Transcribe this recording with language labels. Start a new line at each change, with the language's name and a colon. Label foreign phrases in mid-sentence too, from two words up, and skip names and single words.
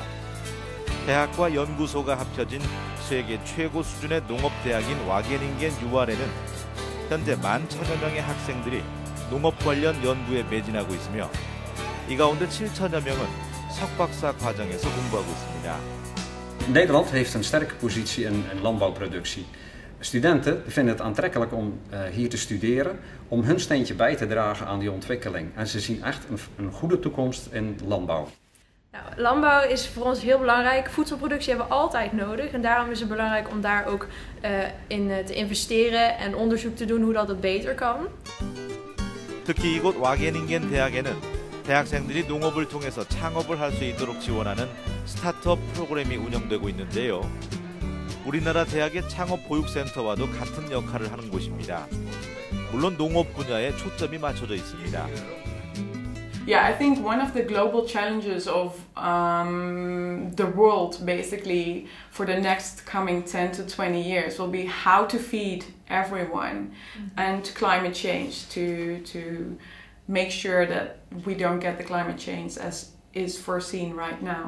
Korean: 대학과 연구소가 합쳐진 세계 최고 수준의 농업대학인 와게닝겐 UR에는 현재 10,000여 명의 학생들이 농업 관련 연구에 매진하고 있으며, 이 가운데 7,000여 명은 석박사 과정에서 공부하고 있습니다.
Dutch: Nederland heeft een sterke positie in landbouwproductie. Studenten vinden het aantrekkelijk om hier te studeren, om hun steentje bij te dragen aan die ontwikkeling. En ze zien echt een goede toekomst in landbouw. Nou, landbouw is voor ons heel belangrijk. Voedselproductie hebben we altijd nodig en daarom is het belangrijk om daar ook in te investeren en onderzoek te doen hoe dat het beter kan.
Korean: 특히 이곳 와게닝겐 대학에는 대학생들이 농업을 통해서 창업을 할 수 있도록 지원하는 스타트업 프로그램이 운영되고 있는데요. 우리나라 대학의 창업보육센터와도 같은 역할을 하는 곳입니다. 물론 농업 분야에 초점이 맞춰져 있습니다.
English: Yeah, I think one of the global challenges of the world basically for the next coming 10 to 20 years will be how to feed everyone and climate change to make sure that we don't get the climate change as is foreseen right now.